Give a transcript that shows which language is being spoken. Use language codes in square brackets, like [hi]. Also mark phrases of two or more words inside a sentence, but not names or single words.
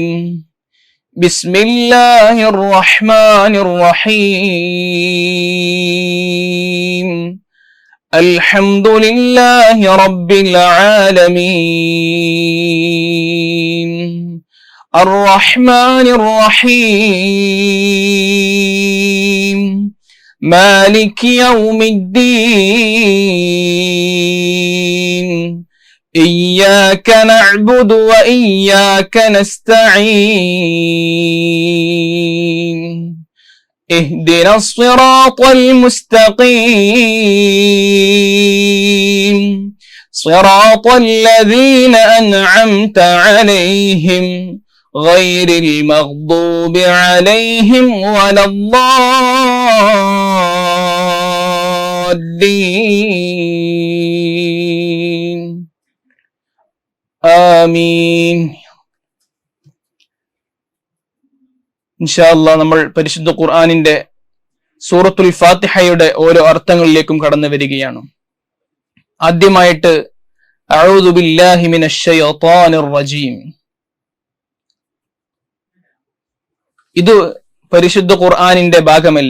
[ar] بسم الله الرحمن الرحيم. الحمد لله رب العالمين. الرحمن الرحيم. مالك يوم الدين. إياك نعبد وإياك نستعين. اهدنا الصراط المستقيم. صراط الذين أنعمت عليهم غير المغضوب عليهم ولا الضالين. آمين. إن شاء الله [ml] നമ്മൾ പരിശുദ്ധ ഖുർആനിന്റെ സൂറത്തുൽ ഫാത്തിഹയുടെ ഓരോ അർത്ഥങ്ങളിലേക്കും കടന്നു വരികയാണ്. ആദ്യമായിട്ട് [ar] أعوذ بالله من الشيطان الرجيم. [ml] ഇത് പരിശുദ്ധ ഖുർആനിന്റെ ഭാഗമല്ല.